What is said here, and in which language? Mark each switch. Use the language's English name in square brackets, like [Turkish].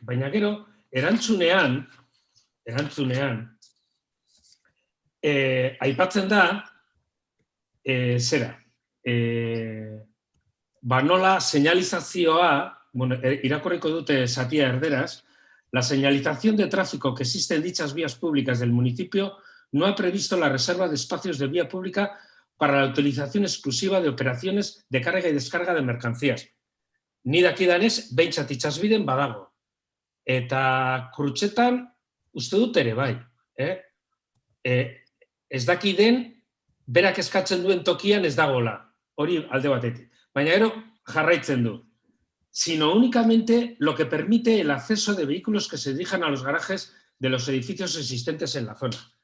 [Basque] Baina gero, erantzunean, aipatzen da, zera, nola señalizazioa, irakurriko dute zatia erderaz, [Spanish] la señalización de tráfico que existe en dichas vías públicas del municipio no ha previsto la reserva de espacios de vía pública para la utilización exclusiva de operaciones de carga y descarga de mercancías. [Basque] Ni dakidanez, behintzat itsasbiden badago. Eta krutxetan, uste dut ere bai. Ez dakiden, berak eskatzen duen tokian ez dagola. Hori alde batetik. Baina gero jarraitzen du. [Spanish] Sino únicamente lo que permite el acceso de vehículos que se dirijan a los garajes de los edificios existentes en la zona.